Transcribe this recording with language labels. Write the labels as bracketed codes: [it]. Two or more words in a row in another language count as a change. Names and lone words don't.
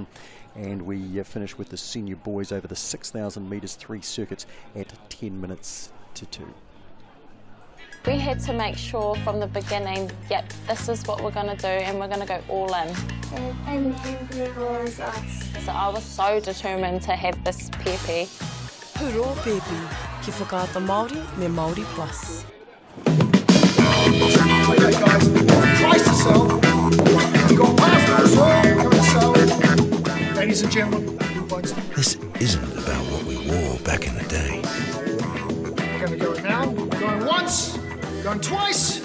[en] And we finish with the senior boys over the 6,000 metres, 3 circuits at 10 minutes to 2. We had to make sure from the beginning, yep, this is what we're going to do, and we're going to go all in. And then there was us. So I was so determined to have this pepe. [mi] Huro pepe, ki whakaata Māori me Māori Plus. [en] Okay guys, twice the cell. Go past the cell. Ladies and gentlemen, this isn't about what we wore back in the day. We're going to go now. Going once, going twice.